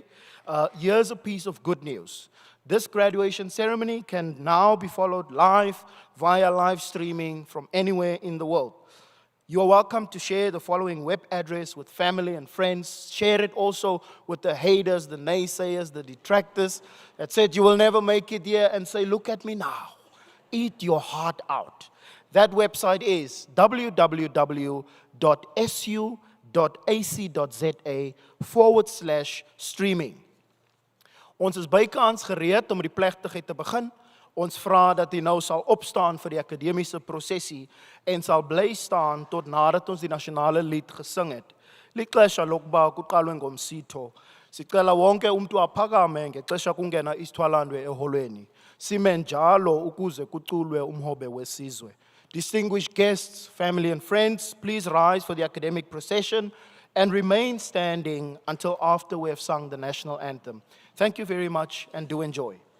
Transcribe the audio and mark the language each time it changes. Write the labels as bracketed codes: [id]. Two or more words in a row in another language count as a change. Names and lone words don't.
[en] Here's a piece of good news. This graduation ceremony can now be followed live via live streaming from anywhere in the world. You are welcome to share the following web address with family and friends. Share it also with the haters, the naysayers, the detractors that said you will never make it here and say, look at me now. Eat your heart out. That website is www.su.ac.za/streaming. [af] Ons is bykans gereed om die plegtigheid te begin. Ons vra dat u nou sal opstaan vir die akademiese prosesie en sal bly staan tot nadat ons die nasionale lied gesing het. [xh] Lixesha lokuba kuqalwe ngomsitho. Sicela wonke umuntu aphakame ngexesha kungena isithwalandwe eholweni. Sime njalo ukuze kuculwe umhobe wesizwe. [en] Distinguished guests, family and friends, please rise for the academic procession and remain standing until after we have sung the national anthem. Thank you very much and do enjoy.